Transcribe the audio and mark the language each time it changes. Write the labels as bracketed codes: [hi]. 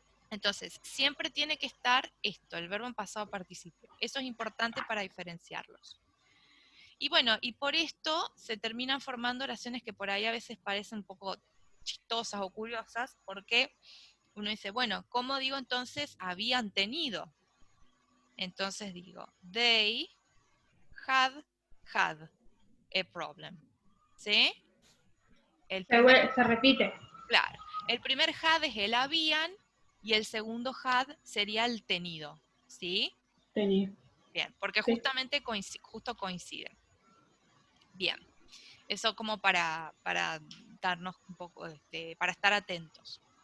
[es] Entonces, siempre tiene que estar esto, el verbo en pasado participio. Eso es importante para diferenciarlos. Y bueno, y por esto se terminan formando oraciones que por ahí a veces parecen un poco chistosas o curiosas, porque uno dice, bueno, ¿cómo digo entonces habían tenido? Entonces digo, [en] they had a problem. [es] ¿Sí? El primer, Se repite. claro, el primer had es el habían y el segundo had sería el tenido. ¿Sí? Tenía. Bien, porque Sí. justamente justo coinciden. Bien, eso como para darnos un poco, para estar atentos.